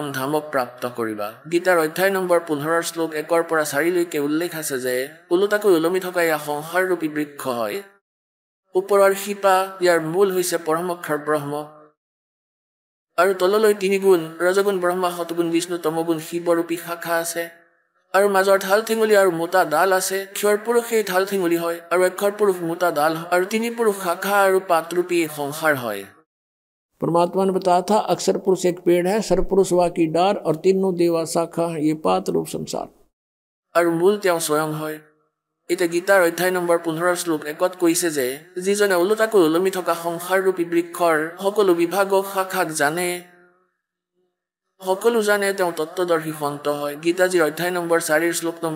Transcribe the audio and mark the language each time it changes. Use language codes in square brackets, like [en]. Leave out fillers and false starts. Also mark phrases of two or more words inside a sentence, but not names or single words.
[as] ধামক প্ৰাপ্ত কৰিবা গীতাৰ অধ্যায় নম্বৰ 15 শ্লোক 1 পৰা 4 লৈকে উল্লেখ আছে যে ওলোটাকৈ ওলমি থকা এই সংসাৰৰূপী বৃক্ষ হয় ওপৰৰ শিপা ইয়াৰ মূল হৈছে পৰম অক্ষৰ ব্ৰহ্ম আৰু তললৈ 3 গুণ ৰজগুণ ব্ৰহ্মা সতগুণ বিষ্ণু তমগুণ শিৱৰূপী শাখা আছে আৰু মাজৰ ঢাল ঠেঙুলি আৰু মোটা ডাল আছে ক্ষৰ পুৰুষ এই ঢাল ঠেঙুলি হয় আৰু অক্ষৰ পুৰুষ মোটা ডাল আৰু 3 পুৰুষ শাখা আৰু পাতৰূপী সংসাৰ হয় [hi] परमात्मा ने बताया था अक्षर पुरुष एक पेड़ है सरपुरुष वा की डार और तीनों देवा शाखा ये पात रूप संसार [as] আৰু মূল তেওঁ স্বয়ং হয় এতিয়া গীতাৰ অধ্যায় নম্বৰ 15 শ্লোক 1ত কৈছে যে যিজনে ওলোটাকৈ ওলমি থকা সংসাৰৰূপী বৃক্ষৰ সকলো বিভাগক শাখাক জানে সকলো জানে তেওঁ তত্ত্বদৰ্শী সন্ত হয় গীতাজীৰ অধ্যায় নম্বৰ 4 শ্লোক নম্বৰ